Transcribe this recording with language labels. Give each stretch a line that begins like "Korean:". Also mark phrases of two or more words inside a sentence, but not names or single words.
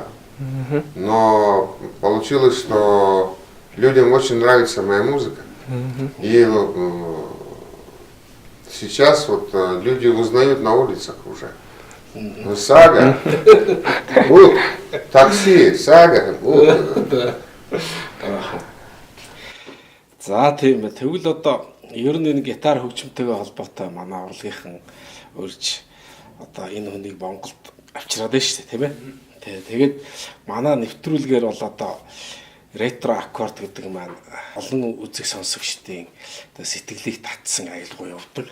Russian: Но получилось, что людям очень нравится моя музыка. И сейчас вот люди узнают на улицах уже. Ну, Сага, такси, Сага.
Mongolian: За тийм ээ. Тэгвэл одоо ер нь энэ гитар хөгжимтэйгээ холбоотой манай урлагийнхан урьж одоо энэ хүнийг Монголд авчираад байна шүү дээ, тийм ээ. Тэгээд манай нэвтрүүлгээр бол одоо ретро аккорд гэдэг маань олон үзэг сонсогчдын одоо сэтгэлийг татсан аялгүй явдаг.